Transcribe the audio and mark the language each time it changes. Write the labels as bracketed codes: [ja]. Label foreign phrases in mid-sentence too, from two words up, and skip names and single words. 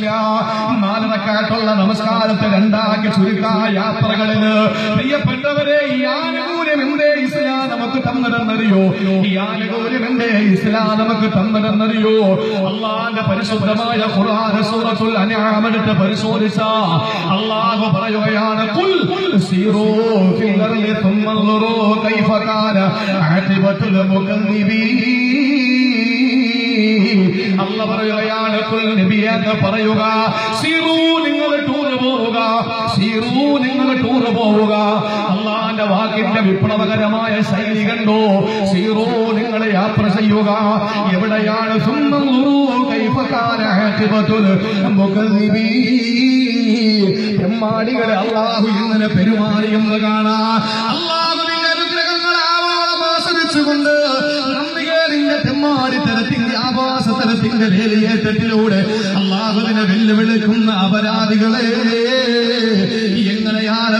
[ml] 4 റക്അത്തുള്ള നമസ്കാരത്തെ 2 ആക്കി ചുരുക്കാൻ യാത്രകളില് പ്രിയപ്പെട്ടവരെ, ഈ തന്നതെന്നറിയോ? ഈ ആനുകൂല്യം എന്റെ ഇസ്ലാം നമുക്ക് തന്നതെന്നറിയോ? അള്ളാന്റെ പരിശുദ്ധമായ ഖുർആൻ സൂറത്തുൽ അൻആം എടുത്ത് പരിശോധിച്ച അള്ളാഹു പറയുകയാണ്, [ar] قل سيروا في الأرض ثم انظروا كيف كان عاقبة المكذبين. [ml] അല്ലാഹു പറയുകയാണ്, ഖുൽ നബിയേ പറയുക, സീറൂ നിങ്ങൾ ടൂർ പോവുക, സീറൂ നിങ്ങൾ ടൂർ പോവുക. അള്ളാന്റെ വാക്കിന്റെ വിപ്ലവകരമായ ശൈലി കണ്ടോ? സീറൂ നിങ്ങൾ യാത്ര ചെയ്യുക. എവിടെയാണ്? [ar] ثم انظروا كيف كان عاقبة المكذبين. [ml] തെമ്മാടികളെ അള്ളാഹു ഇങ്ങനെ പെരുമാറിയെന്ന് കാണാം. അള്ളാഹുവിന്റെ അനുഗ്രഹങ്ങൾ ആസ്വദിച്ചുകൊണ്ട് നന്ദികേടിന്റെ തെമ്മാടിത്തരത്തിന്റെ ആഭാസതലത്തിന്റെ വേലിയേറ്റത്തിലൂടെ അള്ളാഹുവിനെ വെല്ലുവിളിക്കുന്ന അപരാധികളെ എങ്ങനെയാണ്